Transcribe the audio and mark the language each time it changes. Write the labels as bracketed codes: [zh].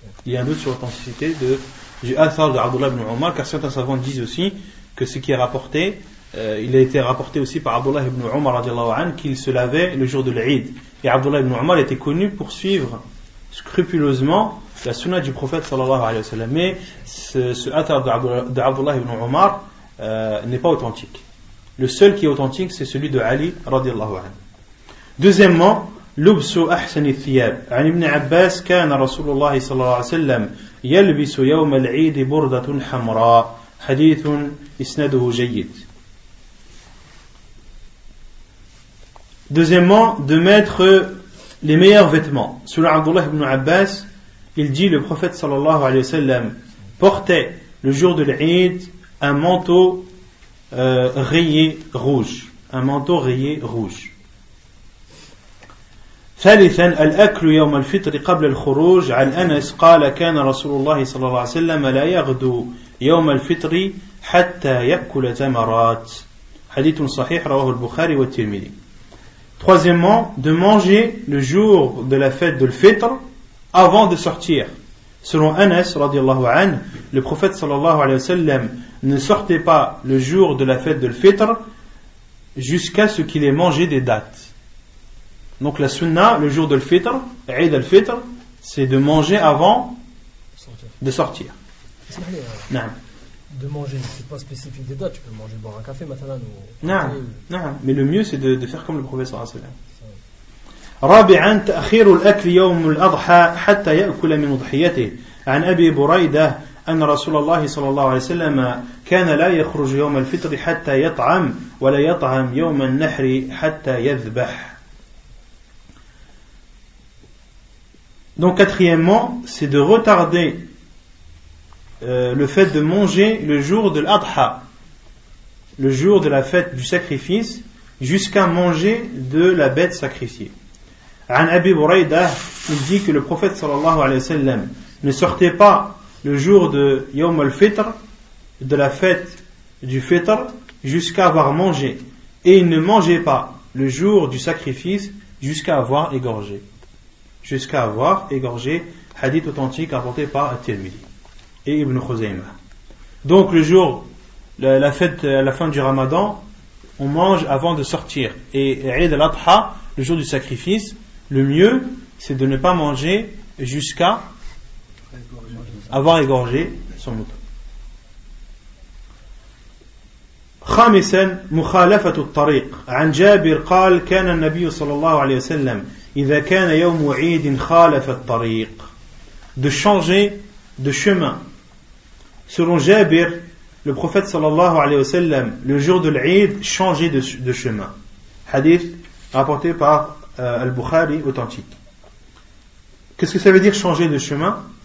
[fr] Il y a un doute sur l'authenticité du athar d'Abdullah ibn Omar, car certains savants disent aussi que ce qui est rapporté, il a été rapporté aussi par Abdullah ibn Omar radiallahu anhu qu'il se lavait le jour de l'Eid. Et Abdullah ibn Omar était connu pour suivre scrupuleusement la sunna du prophète sallallahu alayhi wa sallam. Mais ce athar d'Abdullah ibn Omar n'est pas authentique. Le seul qui est authentique, c'est celui de Ali radiallahu anhu. Deuxièmement, [ar] لبس أحسن الثياب. عن ابن عباس كان رسول الله صلى الله عليه وسلم يلبس يوم العيد بردة حمراء. حديث إسناده جيد. [fr] Deuxièmement, de mettre les meilleurs vêtements. Selon Abdullah ibn Abbas, il dit le prophète sallallahu alayhi wa sallam portait le jour de l'Eid un manteau rayé rouge. Un manteau rayé rouge. [ar] ثالثا الأكل يوم الفطر قبل الخروج. عن أنس قال كان رسول الله صلى الله عليه وسلم لا يغدو يوم الفطر حتى يأكل تمرات. حديث صحيح رواه البخاري والترمذي. [fr] Troisièmement, de manger le jour de la fête de l'Fitr avant de sortir. Selon Anas radiallahu anhu, le prophète sallallahu alayhi wa sallam ne sortait pas le jour de la fête de l'Fitr jusqu'à ce qu'il ait mangé des dattes. Donc la sunna, le jour de l'Fitr, Eid al-Fitr, c'est de manger avant de sortir. De manger, c'est pas spécifique des dates, tu peux manger, boire un café maintenant. Non, mais le mieux c'est de faire comme le prophète sallallahu alayhi wa sallam. [ar] رابعا تأخير الأكل يوم الأضحى حتى يأكل من أضحيته. عن أبي بريدة أن رسول الله صلى الله عليه وسلم كان لا يخرج يوم الفطر حتى يطعم ولا يطعم يوم النحر حتى يذبح. [fr] Donc quatrièmement, c'est de retarder le fait de manger le jour de l'Adha, le jour de la fête du sacrifice, jusqu'à manger de la bête sacrifiée. An Abi Burayda, il dit que le prophète sallallahu alayhi wa sallam ne sortait pas le jour de Yawm al-Fitr, de la fête du Fitr, jusqu'à avoir mangé. Et il ne mangeait pas le jour du sacrifice jusqu'à avoir égorgé. Jusqu'à avoir égorgé, hadith authentique rapporté par At-Tirmidhi et Ibn Khuzaymah. Donc le jour, la fête, à la fin du Ramadan, on mange avant de sortir. Et Eid al-Adha, le jour du sacrifice, le mieux, c'est de ne pas manger jusqu'à avoir égorgé son mouton. [ar] خامسا مخالفة الطريق عن جابر قال كان النبي صلى الله عليه وسلم إذا كان يوم عيد خالف الطريق, [fr] de changer de chemin. Selon Jabir, le prophète sallallahu alayhi wa sallam, le jour de l'Eid, changeait de chemin. Hadith rapporté par Al-Bukhari authentique. Qu'est-ce que ça veut dire changer de chemin?